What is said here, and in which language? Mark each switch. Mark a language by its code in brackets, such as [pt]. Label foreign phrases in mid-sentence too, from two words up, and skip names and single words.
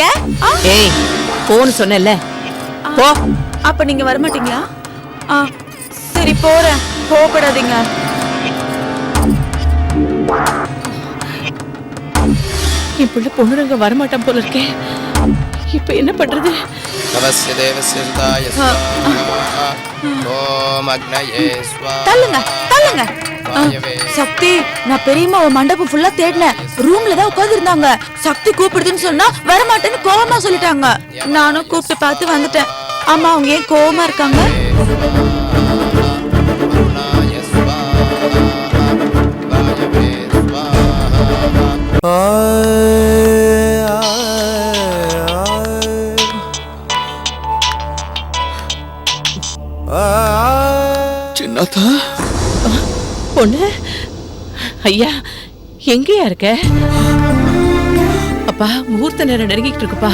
[ta] ஏய், போன்னு சொன்னேன்ல, போ. அப்ப நீங்க வர மாட்டீங்களா? சரி போறேன். கோபப்படாதீங்க. என் பிள்ளை பொண்ணுரங்க வரமாட்டான் போல இருக்கே. இப்ப என்ன பண்றது? [sa] तवस्य देवस्य सुताय स्वाहा ओम अग्नये स्वाहा [ta] தள்ளுங்க தள்ளுங்க [sa] वायवे [ta] சக்தி, நான் பெரியம்மாவை மண்டபம் ஃபுல்லா தேடினேன். ரூம்ல தான் உட்கார்ந்து இருந்தாங்க. சக்தி கூப்பிடுதுன்னு சொன்னா வரமாட்டேன்னு கோவமா சொல்லிட்டாங்க. நானும் கூப்பிட்டு பார்த்து வந்துட்டேன். அம்மா அவங்க ஏன் கோவமா இருக்காங்க? [sa] वरुणाय स्वाहा वायवे स्वाहा [ta] சின்னத்தா, பொண்ணு, ஐயா எங்கேயா இருக்க? அப்பா முகூர்த்த நேரம் நெருங்கிட்டு இருக்குப்பா.